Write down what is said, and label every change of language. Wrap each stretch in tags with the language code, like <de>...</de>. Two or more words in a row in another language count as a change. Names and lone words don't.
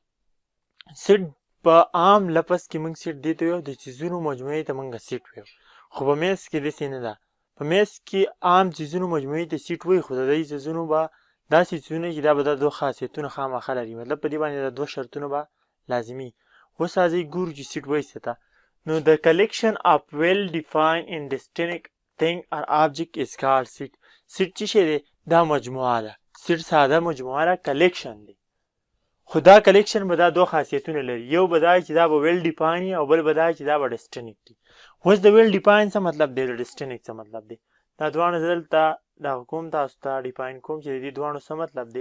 <ps>سیټ په عام لفظ کې موږ سیټ دې ته وایو د څیزونو مجموعې ته موږ سیټ وایو، خو په میث کې داسې نه ده. په میث کې عام څیزونو مجموعې ته سیټ وایي، خو د دې څیزونو به داسې څیزونه چې دا به دا دوه خاصیتونه خامخا لري، مطلب په دې باندې دا دوه شرطونه به لازمي. اوس راځئ ګورو چې سیټ وایي څه ته.</ps> <en>نو د collection of well defined and distinct thing or object is called set.</en> <ps>سیټ چې شی دی دا مجموعه ده. سیټ ساده مجموعه ده، کلیکشن دی، خو دا کلیکشن به دا دوه خاصیتونه لري. یو به دا چې دا به</ps> <en>well defined</en> <ps>او بل به دا چې دا به ډسټینکټ دی. اوس د</ps> <en>well defined</en> <ps>څه مطلب دی، د ډسټینکټ څه مطلب دی، دا دواړه زه دلته دغه کوم تاسو ته ډیفاین کوم چې د دې دواړو څه مطلب دی.</ps>